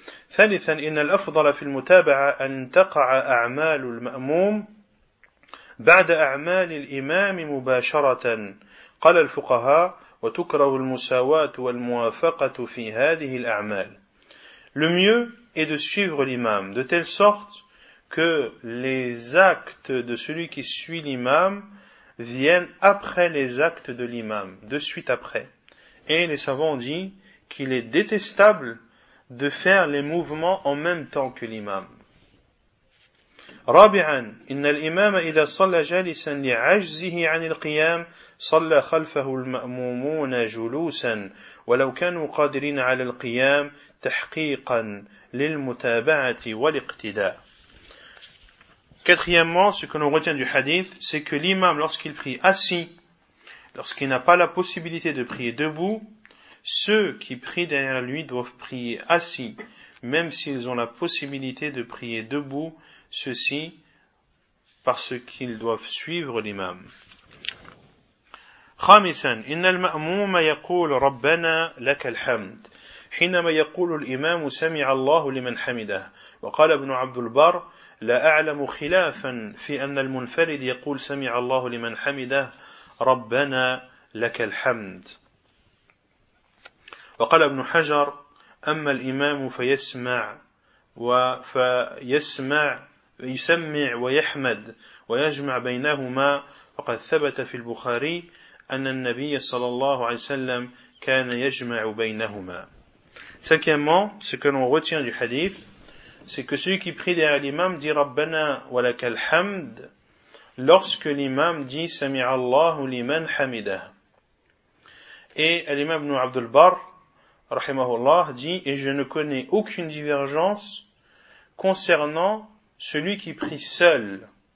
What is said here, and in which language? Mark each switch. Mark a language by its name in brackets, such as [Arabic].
[Arabic] ثالثا إن الأفضل في المتابعة أن تقع أعمال المأموم بعد أعمال الإمام مباشرة قال الفقهاء وتكره المساواة والموافقة في هذه الأعمال. [French] Le mieux est de suivre l'imam de telle sorte que les actes de celui qui suit l'imam viennent après les actes de l'imam, de suite après. Et les savants disent qu'il est détestable de faire les mouvements en même temps que l'imam. [Arabic] رابعا إن الإمام إذا صلى جالسا لعجزه عن القيام صلى خلفه المأمومون جلوسا ولو كانوا قادرين على القيام تحقيقا للمتابعة والاقتداء. [French] Quatrièmement, ce que l'on retient du hadith, c'est que l'imam, lorsqu'il prie assis, lorsqu'il n'a pas la possibilité de prier debout, ceux qui prient derrière lui doivent prier assis, même s'ils ont la possibilité de prier debout, ceci parce qu'ils doivent suivre l'imam. [Arabic] خامساً إن المأموم يقول ربنا لك الحمد حينما يقول الإمام سمع الله لمن حمده. وقال ابن عبد البر لا أعلم خلافا في أن المنفرد يقول سمع الله لمن حمده ربنا لك الحمد. وقال ابن حجر أما الإمام فيسمع وفيسمع يسمع ويحمد ويجمع بينهما فقد ثبت في البخاري أن النبي صلى الله عليه وسلم كان يجمع بينهما. [French] Cinquièmement, ce que l'on retient du hadith, c'est que celui qui prie derrière l'imam dit Rabbana wa lakal hamd lorsque l'imam dit Sami'a Allahu liman hamida. Et l'imam ibn Abd al-Barr rahimahullah dit et je ne connais aucune divergence concernant celui qui prie seul.